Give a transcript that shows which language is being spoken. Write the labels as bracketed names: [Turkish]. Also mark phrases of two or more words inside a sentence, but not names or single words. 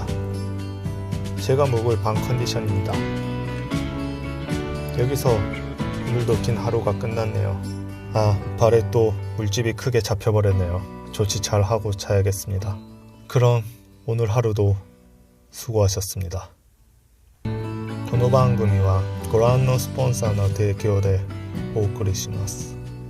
[Korean] 제가 묵을 방 컨디션입니다. 여기서 오늘도 긴 하루가 끝났네요. 발에 또 물집이 크게 잡혀버렸네요. 조치 잘 하고 자야겠습니다. 그럼 오늘 하루도 수고하셨습니다. [Japanese] この番組はご覧のスポンサーの提供でお送りします。